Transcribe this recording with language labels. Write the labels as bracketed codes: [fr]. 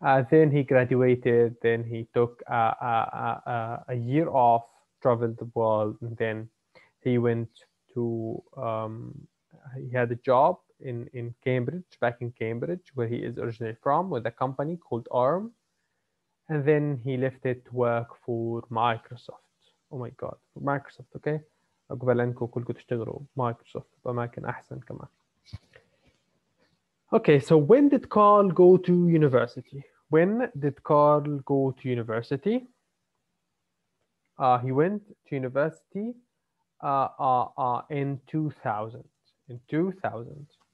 [en] then he graduated, then he took a year off, traveled the world, and then he went to, he had a job in Cambridge, back in Cambridge, where he is originally from, with a company called ARM. And then he left it to work for Microsoft. Oh my God, for Microsoft, okay? [ar] عقبال انكم كلكم تشتغلوا مايكروسوفت بأماكن أحسن كمان. [en] Okay, so when did Carl go to university? When did Carl go to university? He went to university in 2000. In 2000.